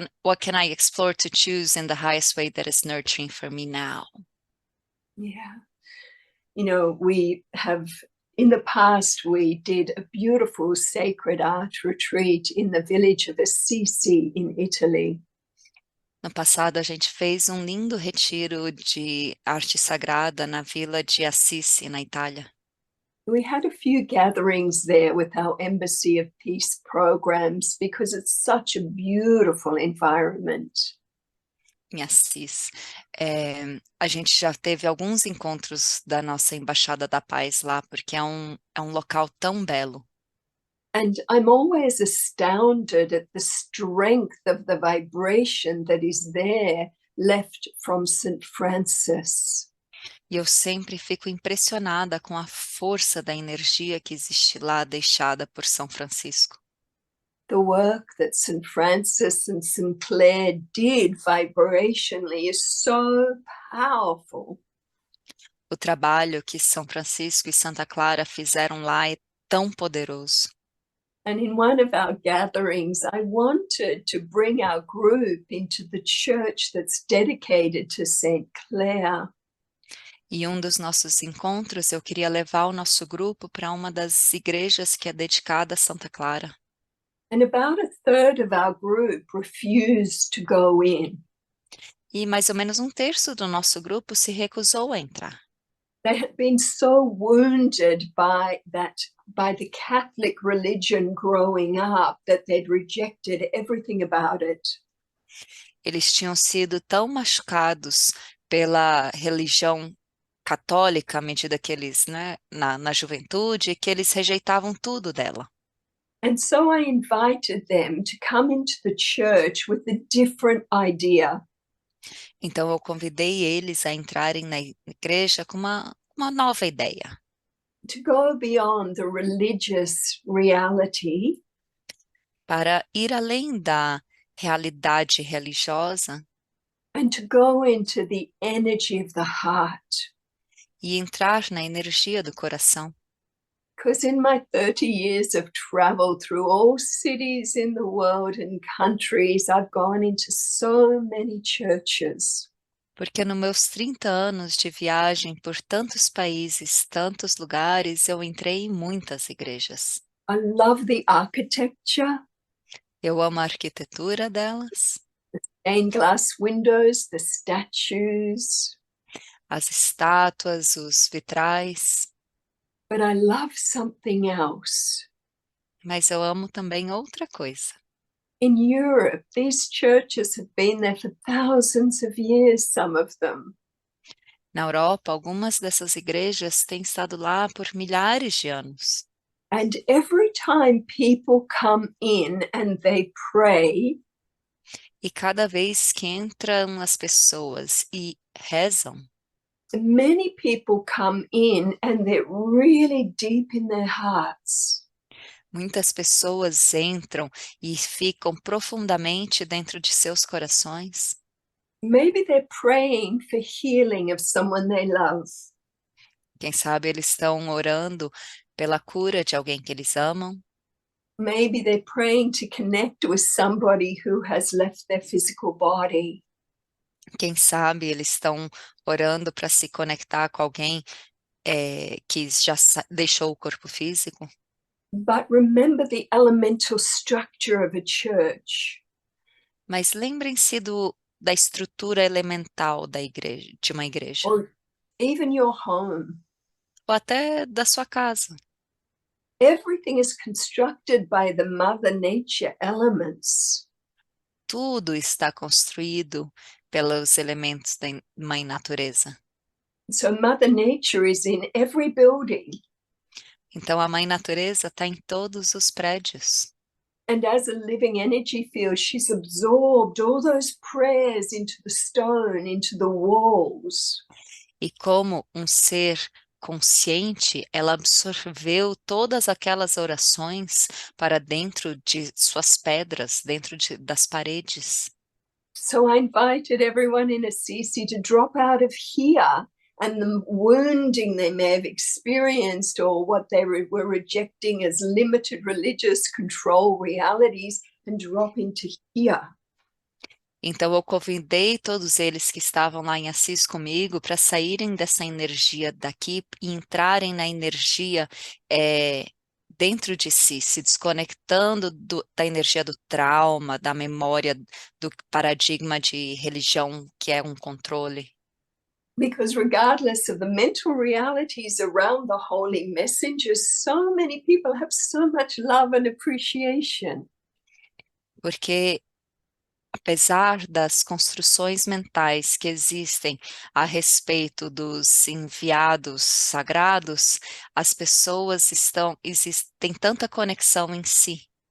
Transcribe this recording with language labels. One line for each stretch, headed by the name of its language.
English: What can I explore to choose in the highest way that is nurturing for me now? Yeah. You know, we have, in the past, we did a beautiful sacred art retreat in the village of Assisi in Italy.
Portuguese: No passado, a gente fez um lindo retiro de arte sagrada na vila de Assisi, na Itália.
English: We had a few gatherings there with our Embassy of Peace programs because it's such a beautiful environment.
Portuguese: Em Assis. A gente já teve alguns encontros da nossa Embaixada da Paz lá, porque é um local tão belo.
English: And I'm always astounded at the strength of the vibration that is there left from St. Francis.
Portuguese: E eu sempre fico impressionada com a força da energia que existe lá, deixada por São Francisco.
English: The work that St. Francis and St. Clare did vibrationally is so powerful.
Portuguese: O trabalho que São Francisco e Santa Clara fizeram lá é tão poderoso.
English: And in one of our gatherings, I wanted to bring our group into the church that's dedicated to St. Clare.
Portuguese: E um dos nossos encontros, eu queria levar o nosso grupo para uma das igrejas que é dedicada a Santa Clara.
English: And about a third of our group refused to go in.
Portuguese: E mais ou menos um terço do nosso grupo se recusou a entrar.
English: They had been so wounded by the Catholic religion growing up that they'd rejected everything about it.
Portuguese: Eles tinham sido tão machucados pela religião católica à medida que eles, né, na juventude, que eles rejeitavam tudo dela.
English: And so I invited them to come into the church with a different idea.
Portuguese: Então eu convidei eles a entrarem na igreja com uma nova ideia.
English: To go beyond the religious reality.
Portuguese: Para ir além da realidade religiosa.
English: And to go into the energy of the heart.
Portuguese: E entrar na energia do coração.
English: Because in my 30 years of travel through all cities in the world and countries, I've gone into so many churches.
Portuguese: Porque nos meus 30 anos de viagem por tantos países, tantos lugares, eu entrei em muitas igrejas.
English: I love the architecture.
Portuguese: Eu amo a arquitetura delas.
English: The stained glass windows, the statues.
Portuguese: As estátuas, os vitrais.
English: But I love something else.
Portuguese: Mas eu amo também outra coisa.
English: In Europe, these churches have been there for thousands of years, some of them.
Portuguese: Na Europa, algumas dessas igrejas têm estado lá por milhares de anos.
English: And every time people come in and they pray,
Portuguese: e cada vez que entram as pessoas e rezam,
English: many people come in and they're really deep in their hearts.
Portuguese: Muitas pessoas entram e ficam profundamente dentro de seus corações.
English: Maybe they're praying for healing of someone they love.
Portuguese: Quem sabe eles estão orando pela cura de alguém que eles amam.
English: Maybe they're praying to connect with somebody who has left their physical body.
Portuguese: Quem sabe eles estão orando para se conectar com alguém que já deixou o corpo físico.
English: But remember the elemental structure of a church.
Portuguese: Mas lembrem-se da estrutura elemental da igreja, de uma igreja.
English: Or even your home.
Portuguese: Ou até da sua casa.
English: Everything is constructed by the Mother Nature elements.
Portuguese: Tudo está construído pelos elementos da Mãe Natureza.
English: So Mother Nature is in every building.
Portuguese: Então a Mãe Natureza está em todos os prédios.
English: And as a living energy field, she's absorbed all those prayers into the stone, into the walls.
Portuguese: E como um ser consciente, ela absorveu todas aquelas orações para dentro de suas pedras, das paredes.
English: So I invited everyone in Assisi to drop out of here and the wounding they may have experienced or what they were rejecting as limited religious control realities and drop into here.
Portuguese: Então eu convidei todos eles que estavam lá em Assis comigo para saírem dessa energia daqui e entrarem na energia dentro de si, se desconectando da energia do trauma, da memória, do paradigma de religião que é um controle.
English: Because regardless of the mental realities around the holy messengers, so many people have so much love and appreciation.
Portuguese: Porque apesar das construções mentais que existem a respeito dos enviados sagrados, as pessoas têm tanta conexão em si.